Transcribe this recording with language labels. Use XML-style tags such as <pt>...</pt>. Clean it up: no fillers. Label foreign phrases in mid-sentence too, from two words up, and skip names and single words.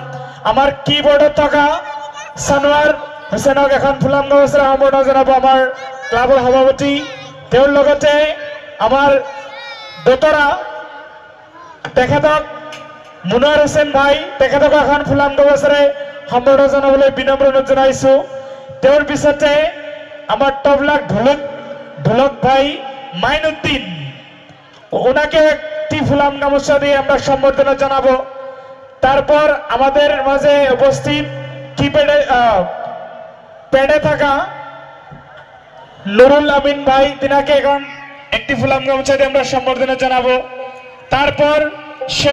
<as>আমাৰ কীবৰ্ডত থকা সানোৱাৰ হুছেইনক এখন ফুলাম গামোচাৰে সম্বৰ্ধনা জনাব আমাৰ ক্লাবৰ সভাপতি। তেওঁৰ লগতে আমাৰ দোতৰা তেখেতক মুনাৰ হুছেইন ভাই তেখেতক এখন ফুলাম গামোচাৰে সম্বৰ্ধনা জনাবলৈ বিনম্ৰ অনুৰোধ জনাইছো।</as> <bn>তেওঁৰ পিছতে আমার তবলাক ঢোলক ভাই মাইনুদ্দিন ওনাকে একটি ফুলাম গামোচা দিয়ে আমরা সম্বর্ধনা জানাবো। তারপর আমাদের মাঝে উপস্থিত প্যাডে থাকা নুরুল আমিন ভাই তিনাকে এখন একটি ফুলাম গামোচা দিয়ে আমরা সম্বর্ধনা জানাবো। তারপর</bn>